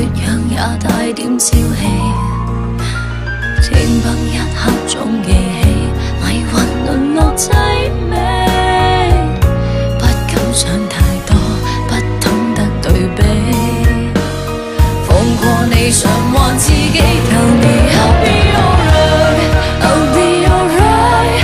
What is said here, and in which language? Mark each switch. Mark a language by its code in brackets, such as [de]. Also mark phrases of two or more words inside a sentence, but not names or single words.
[yue] 氧也帶點朝氣，天崩一刻總記起，迷魂淪落凄美，不敢想太多，不懂得對比，放過你償還自己 [en] Tell me I'll be alright I'll be alright